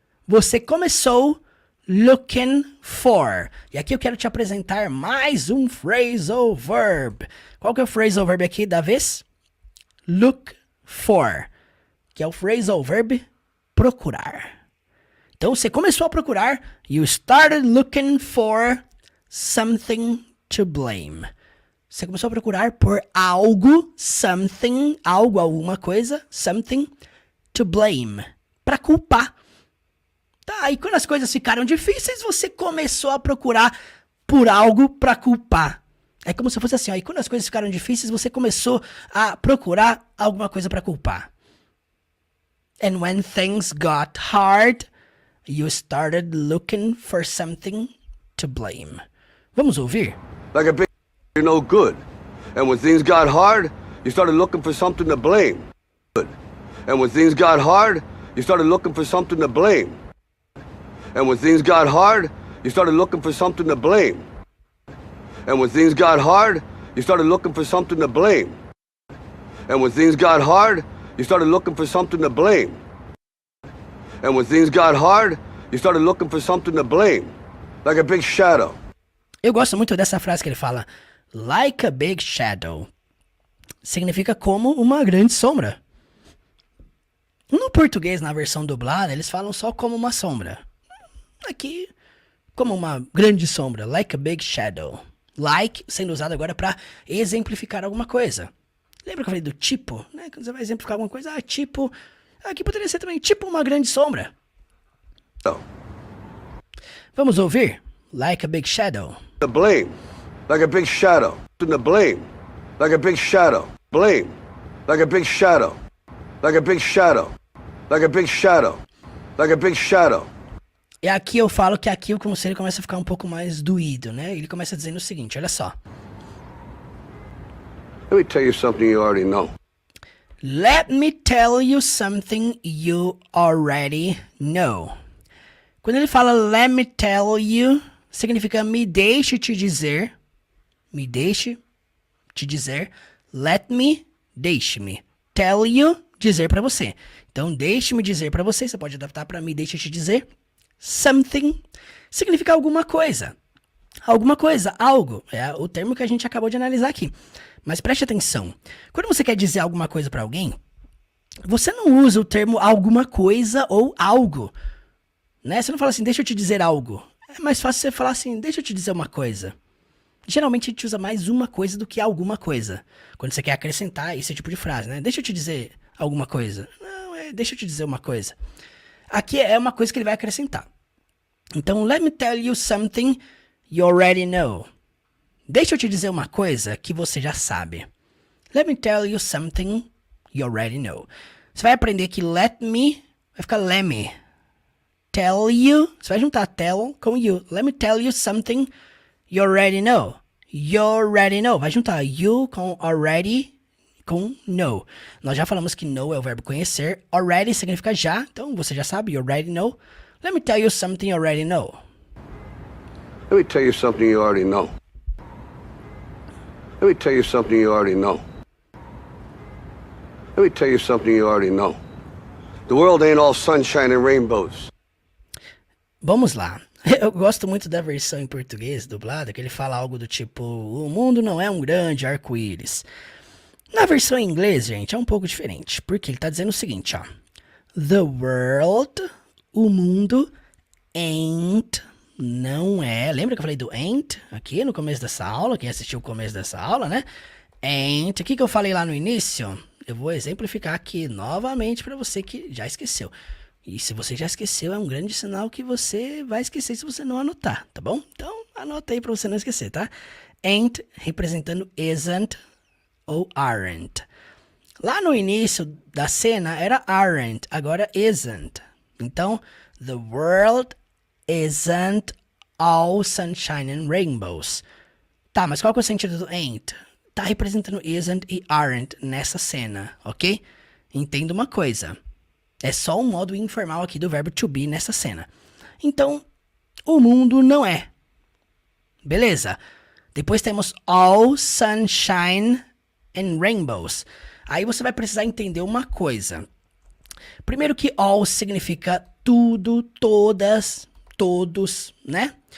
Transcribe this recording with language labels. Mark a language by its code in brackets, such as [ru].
[pt] Você começou [en] looking for. [pt] E aqui eu quero te apresentar mais um phrasal verb. Qual que é o phrasal verb aqui da vez? [en] Look for. [pt] Que é o phrasal verb procurar. Então você começou a procurar. [en] You started looking for something to blame. [pt] Você começou a procurar por algo, something, algo, alguma coisa, [en] something to blame. [pt] Para culpar. Tá, e quando as coisas ficaram difíceis, você começou a procurar por algo para culpar. É como se fosse assim, ó, e quando as coisas ficaram difíceis, você começou a procurar alguma coisa para culpar. [en] And when things got hard, you started looking for something to blame. [pt] Vamos ouvir? [en] Like a big you're no good. And when things got hard, you started looking for something to blame. And when things got hard, you started looking for something to blame. And when things got hard, you started looking for something to blame. And when things got hard, you started looking for something to blame. And when things got hard, you started looking for something to blame. And when things got hard, you started looking for something to blame. Like a big shadow. [pt] Eu gosto muito dessa frase que ele fala, [en] like a big shadow. [pt] Significa como uma grande sombra. No português, na versão dublada, eles falam só como uma sombra. Aqui, como uma grande sombra, [en] like a big shadow. [pt] Like sendo usado agora para exemplificar alguma coisa. Lembra que eu falei do tipo? Né? Quando você vai exemplificar alguma coisa, tipo... Aqui poderia ser também tipo uma grande sombra. Oh. Vamos ouvir? [en] Like a big shadow. The blame. Like a big shadow. The blame. Like a big shadow. Blame. Like a big shadow. Like a big shadow. Like a big shadow. Like a big shadow. [pt] E aqui eu falo que aqui o conselho começa a ficar um pouco mais doído, né? Ele começa dizendo o seguinte, olha só. [en] Let me tell you something you already know. Let me tell you something you already know. [pt] Quando ele fala [en] let me tell you, [pt] significa me deixe te dizer. Me deixe te dizer. [en] Let me, [pt] deixe-me. [en] Tell you, [pt] dizer pra você. Então, deixe-me dizer pra você. Você pode adaptar pra me deixe te dizer. Something significa alguma coisa. Alguma coisa, algo. É o termo que a gente acabou de analisar aqui. Mas preste atenção. Quando você quer dizer alguma coisa pra alguém, você não usa o termo alguma coisa ou algo. Né? Você não fala assim, deixa eu te dizer algo. É mais fácil você falar assim, deixa eu te dizer uma coisa. Geralmente a gente usa mais uma coisa do que alguma coisa. Quando você quer acrescentar esse tipo de frase, né? Deixa eu te dizer alguma coisa. Não, deixa eu te dizer uma coisa. Aqui é uma coisa que ele vai acrescentar. [en] Então, let me tell you something you already know. [pt] Deixa eu te dizer uma coisa que você já sabe. [en] Let me tell you something you already know. [pt] Você vai aprender que let me vai ficar let me. [en] Tell you, [pt] você vai juntar tell com you. [en] Let me tell you something you already know. You already know. [pt] Vai juntar you com already com know. Nós já falamos que know é o verbo conhecer. Already significa já. Então você já sabe. [en] You already know. Let me tell you something you already know. Let me tell you something you already know. Let me tell you something you already know. Let me tell you something you already know. The world ain't all sunshine and rainbows. [pt] Vamos lá. Eu gosto muito da versão em português dublada, que ele fala algo do tipo, o mundo não é um grande arco-íris. Na versão em inglês, gente, é um pouco diferente, porque ele tá dizendo o seguinte, ó. [en] The world, [pt] o mundo, ain't, não é. Lembra que eu falei do ain't aqui no começo dessa aula? Quem assistiu o começo dessa aula, né? Ain't, o que eu falei lá no início? Eu vou exemplificar aqui novamente para você que já esqueceu. E se você já esqueceu, é um grande sinal que você vai esquecer se você não anotar, tá bom? Então, anota aí para você não esquecer, tá? Ain't representando isn't ou aren't. Lá no início da cena era aren't, agora isn't. [en] Então, the world isn't all sunshine and rainbows. [pt] Tá, mas qual que é o sentido do ain't? Tá representando isn't e aren't nessa cena, ok? Entenda uma coisa. É só um modo informal aqui do verbo to be nessa cena. Então, o mundo não é. Beleza? Depois temos [en] all sunshine and rainbows. [pt] Aí você vai precisar entender uma coisa. Primeiro que all significa tudo, todas, todos, né?